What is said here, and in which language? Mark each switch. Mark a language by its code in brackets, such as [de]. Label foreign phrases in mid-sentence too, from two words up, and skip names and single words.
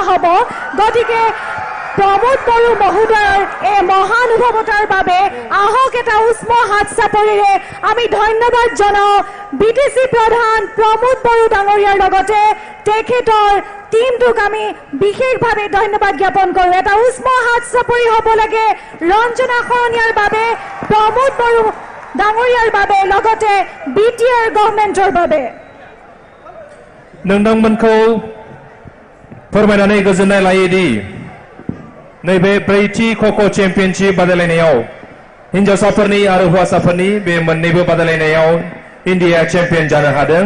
[as] হ'ব গতিকে প্ৰমোদ বড়ো মহোদয়ৰ এই মহানুভৱতাৰ বাবে আহক এটা উষ্ম হাত চাপৰিৰে আমি ধন্যবাদ জনাওঁ বিটিচি প্ৰধান প্ৰমোদ বড়ো ডাঙৰীয়াৰ লগতে তেখেতৰ টিমটোক আমি বিশেষভাৱে ধন্যবাদ জ্ঞাপন কৰোঁ এটা উষ্ম হাত চাপৰি হ'ব লাগে ৰঞ্জনা শৰণীয়াৰ বাবে প্ৰমোদ বড়ো ডাঙৰীয়াৰ বাবে লগতে বিটিআৰ গভৰ্ণমেণ্টৰ বাবে [brx] नोंथांमोनखौ फोरमायनानै गोजोननाय लायोदि नैबे ब्रैथि ख'ख' चेम्पियनशिप बादायलायनायाव हिन्जावसाफोरनि आरो हौवासाफोरनि बे मोन्नैबो बादायलायनायाव इन्डिया चेम्पियन जानो हादों